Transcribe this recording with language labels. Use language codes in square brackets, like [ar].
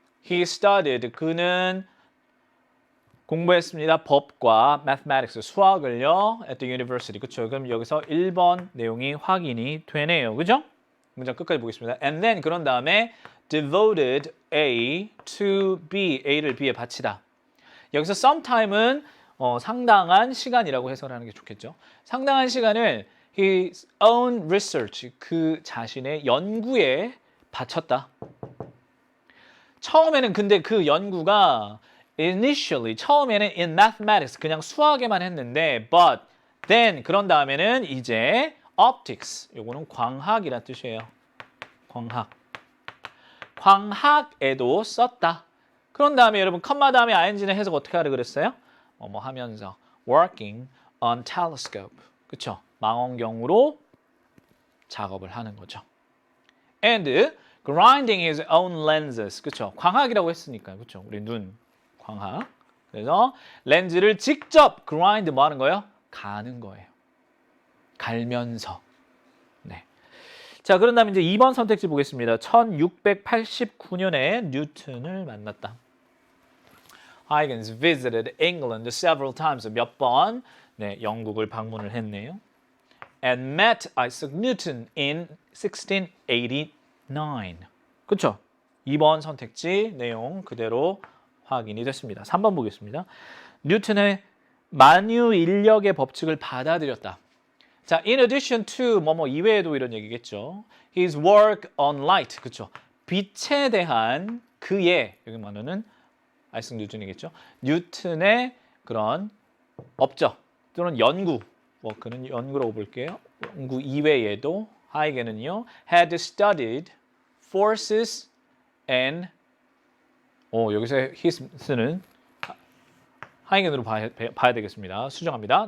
[en] He studied, [ko] 그는 공부했습니다. 법과 mathematics, 수학을요. [en] at the university. [ko] 그렇죠? 그럼 여기서 1번 내용이 확인이 되네요. 그죠? 문장 끝까지 보겠습니다. [en] And then [ko] 그런 다음에 [en] devoted A to B, [ko] A를 B에 바치다. 여기서 sometime은 상당한 시간이라고 해석하는 게 좋겠죠. 상당한 시간을 [en] his own research, [ko] 그 자신의 연구에 바쳤다. 처음에는 근데 그 연구가 initially, 처음에는 [en] in mathematics, [ko] 그냥 수학에만 했는데 [en] but then, [ko] 그런 다음에는 이제 optics, 요거는 광학이란 뜻이에요. 광학. 광학에도 썼다. 그런 다음에 여러분 컴마 다음에 ing는 해석 어떻게 하라 그랬어요? 뭐 하면서 [en] working on telescope. [ko] 그쵸? 망원경으로 작업을 하는 거죠. [en] And grinding his own lenses. [ko] 그쵸? 광학이라고 했으니까. 그쵸? 우리 눈. 광학. 그래서 렌즈를 직접 grind 뭐 하는 거예요? 가는 거예요. 갈면서. 네. 자, 그런 다음에 이제 2번 선택지 보겠습니다. 1689년에 뉴턴을 만났다. [en] Huygens visited England several times. [ko] 몇 번 네, 영국을 방문을 했네요. [en] And met Isaac Newton in 1689. [ko] 그렇죠? 2번 선택지 내용 그대로 확인이 됐습니다. 3번 보겠습니다. 뉴턴의 만유 인력의 법칙을 받아들였다. 자, in addition to 뭐뭐 이외에도 이런 얘기겠죠. [en] His work on light, [ko] 그렇죠? 빛에 대한 그의, 여기 말하는 아이작 뉴턴이겠죠. 뉴턴의 그런 업적 또는 연구, 뭐 그런 연구라고 볼게요. 연구 이외에도 하이겐은요, [en] had studied forces and [ko] 여기서 his는 하이겐으로 봐야 되겠습니다. 수정합니다.